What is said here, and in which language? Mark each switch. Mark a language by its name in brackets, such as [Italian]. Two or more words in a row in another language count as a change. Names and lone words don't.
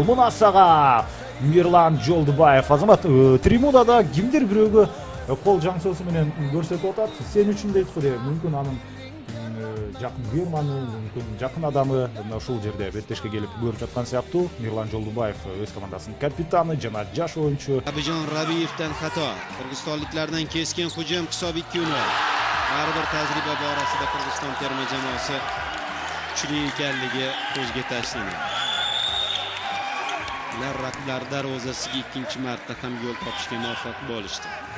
[Kyrgyz] Мына сага Мирлан Жолдубаев. Азамат трибунада кимдир бирөөгө кол жаңсоосу менен көрсөтүп атат. Сен үчүн дейт го деп, мүмкүн анын жакын көрманы, мүмкүн жакын адамы ушул жерде беттешке келип көрүп жаткан сыяктуу. Мирлан Жолдубаев өз командасынын капитаны жана жаш оюнчу. [Uzbek] Abijon Rabievdan xato. Qirg'izistonliklardan keskin hujum, hisob 2-0. Baribir tajriba borasida Qirg'iziston terma jamoasi kuchli ekanligi ko'zga tashlanadi. Ular raqiblar darvozasiga ikkinchi marta ham yo'l topishga muvaffaq bo'lishdi.